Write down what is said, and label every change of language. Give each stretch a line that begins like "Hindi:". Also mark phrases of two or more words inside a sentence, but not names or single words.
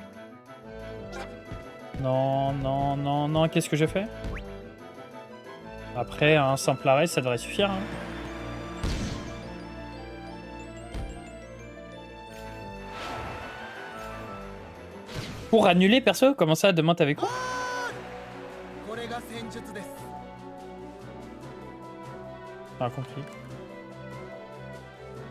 French: Non, non, non, non. Qu'est-ce que j'ai fait? Après, un simple arrêt, ça devrait suffire. Hein. Pour annuler, perso? Comment ça, demain t'avais quoi?
Japanese: これが戦術です
French: J'ai pas compris.